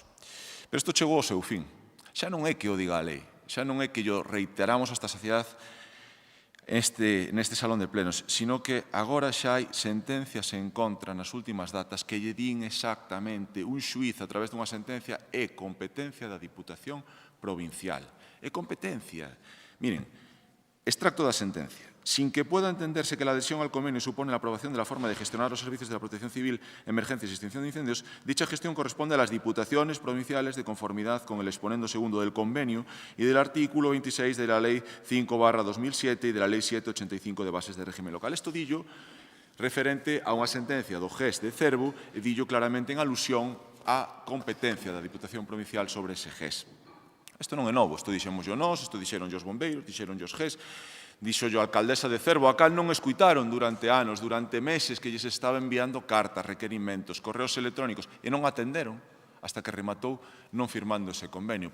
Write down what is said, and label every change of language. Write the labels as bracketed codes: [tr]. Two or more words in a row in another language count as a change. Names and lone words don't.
[gl] Pero isto chegou ao seu fin. Xa non é que o diga a lei, xa non é que o reiteramos hasta a saciedade neste salón de plenos, sino que agora xa hai sentencias en contra nas últimas datas que lle din exactamente un xuíz a través dunha sentencia é competencia da Diputación Provincial. É competencia. Miren, extracto da sentencia. [es] Sin que pueda entenderse que la adhesión al convenio supone la aprobación de la forma de gestionar los servicios de la protección civil, emergencias y extinción de incendios, dicha gestión corresponde a las diputaciones provinciales de conformidad con el exponendo segundo del convenio y del artículo 26 de la Ley 5/2007 y de la Ley 785 de bases de régimen local. [gl] Esto dillo referente a unha sentencia do GES de Cervo e dillo claramente en alusión á competencia da Diputación Provincial sobre ese GES. Isto non é novo, isto dixemos nós, isto dixeron os bombeiros, dixeron os GES, dixo a alcaldesa de Cervo, a cal non escuitaron durante anos, durante meses que lles estaba enviando cartas, requerimentos, correos electrónicos, e non atenderon hasta que rematou non firmando ese convenio.